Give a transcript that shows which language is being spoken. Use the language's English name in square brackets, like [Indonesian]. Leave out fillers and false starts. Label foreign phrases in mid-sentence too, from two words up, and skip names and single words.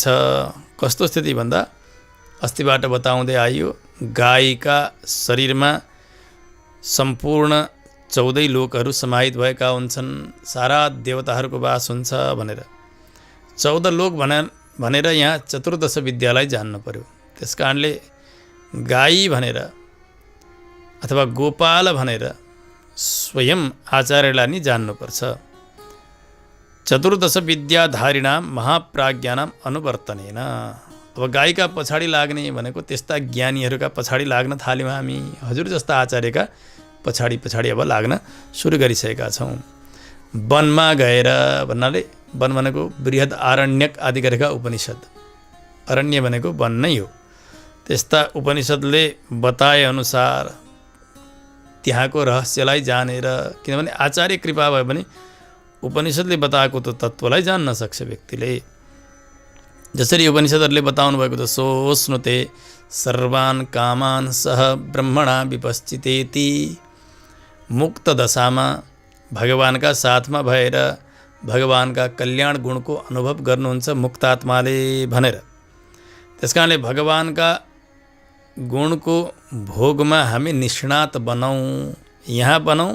[Nepali] कस्तो स्थिति भन्दा अस्तिबाट बताउँदै आइयो, गाईका शरीरमा सम्पूर्ण 14 लोकहरू समाहित भएका हुन्छन्, सारा देवताहरूको वास हुन्छ भनेर। 14 लोक भनेर यहाँ चतुर्दश विद्यालाई जान्नु पर्यो। त्यस कारणले गाई भनेर अथवा गोपाल भनेर स्वयं आचार्यलाई नि जान्नुपर्छ। [Sanskrit] चतुर्दश विद्याधारिणाम महाप्राज्ञानाम अनुवर्तनेन। [Nepali] अब गाईका पछाडि लाग्ने भनेको त्यस्ता ज्ञानीहरूका पछाडि लाग्न थाल्यौँ हामी। हजुर जस्ता आचार्यका पछाडि पछाडि अब लाग्न सुरु गरिसकेका छौँ। वनमा गएर भन्नाले वन भनेको बृहद आरण्यक आदि गरेका उपनिषद, अरण्य भनेको वन नै हो। त्यस्ता उपनिषदले बताए अनुसार त्यहाँको रहस्यलाई जानेर, किनभने आचार्य कृपा भयो भने उपनिषदले बताएको त तत्त्वलाई जान्न सक्छ व्यक्तिले। जसरी उपनिषदहरूले बताउनु भएको त [Sanskrit] सोऽश्नुते सर्वान् कामान् सह ब्रह्मणा विपश्चितेति। [Nepali] मुक्त दशामा भगवानका साथमा भएर भगवानका कल्याण गुणको अनुभव गर्नुहुन्छ मुक्तात्माले भनेर। त्यसकारणले भगवानका गुणको भोगमा हामी निष्णात बनाऊँ, यहाँ बनाऊँ।